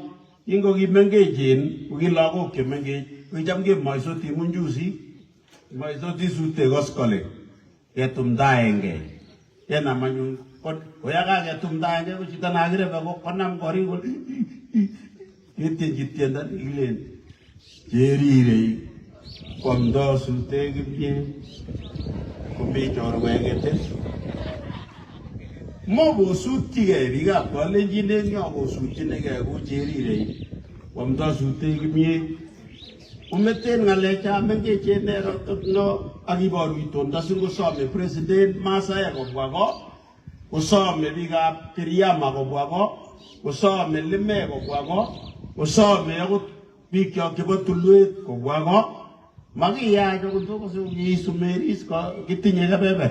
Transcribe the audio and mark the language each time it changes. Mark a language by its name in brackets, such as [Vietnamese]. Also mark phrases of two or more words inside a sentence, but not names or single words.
[Kalenjin] Ingo kimengechen, uki lagok chemengech, kicham kemoisoti munjusi, moisoti sute koskole, ketumdaenge. Yena manyun, koyaka ketumdaenge, ko chito nakirebe ko konam kori ko, kitien chitienda ilen, cherirei. Kwamdo sute kimye kumbi chorwengete mo bosutige biikab kalenjin en yo bosutchinege ku cherirei kwamdo sute kimye umeten ngalecha mengechen no akiboru itondo singosome president Masaya kobwa ko usome biikab Kiriama kobwa ko usome Lime kobwa ko usome akot biik chok chebo tulwet kobwa ko Magia jo kutoka so yisumeris ko kitinye kabebe.